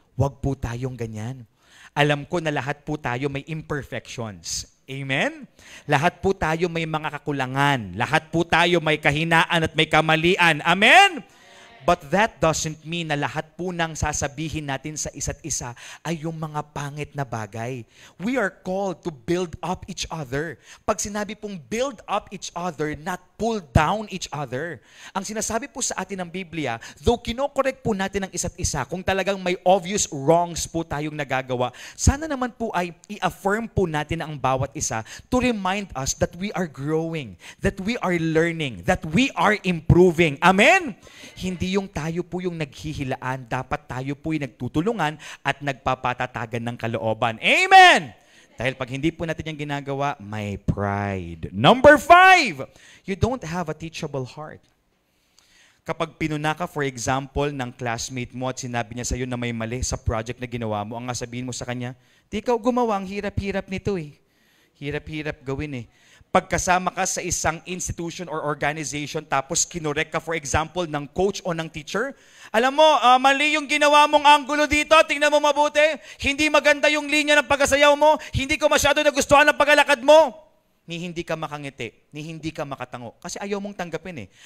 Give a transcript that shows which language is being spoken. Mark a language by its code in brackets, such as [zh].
[tl] Huwag po tayong ganyan. Alam ko na lahat po tayo may imperfections. Amen? Lahat po tayo may mga kakulangan. Lahat po tayo may kahinaan at may kamalian. Amen? [en] But that doesn't mean [tl] na lahat po nang sasabihin natin sa isa't isa ay yung mga pangit na bagay. [en] We are called to build up each other. Pag sinabi pong build up each other, not pull down each other. [tl] Ang sinasabi po sa atin ng Biblia, though kinokorek po natin ang isa't isa, kung talagang may [en] obvious wrongs [tl] po tayong nagagawa, sana naman po ay i-affirm po natin ang bawat isa [en] to remind us that we are growing, that we are learning, that we are improving. [tl] Amen? Hindi yung tayo po yung naghihilaan, dapat tayo po yung nagtutulungan at nagpapatatagan ng kalooban. Amen! Dahil pag hindi po natin yung ginagawa, may pride. [en] Number 5, you don't have a teachable heart. [tl] Kapag pinuna ka, [en] for example, [tl] ng classmate mo at sinabi niya sa'yo na may mali sa project na ginawa mo, ang sabihin mo sa kanya, di ikaw gumawa, ang hirap-hirap nito eh. Hirap-hirap gawin eh. Pagkasama ka sa isang [en] institution or organization [tl] tapos kinorek ka, [en] for example, [tl] ng coach o ng teacher, alam mo, mali yung ginawa mong angulo dito, tingnan mo mabuti, hindi maganda yung linya ng pagkasayaw mo, hindi ko masyado nagustuhan ang paglalakad mo, ni hindi ka makangiti, ni hindi ka makatango. Kasi ayaw mong tanggapin eh.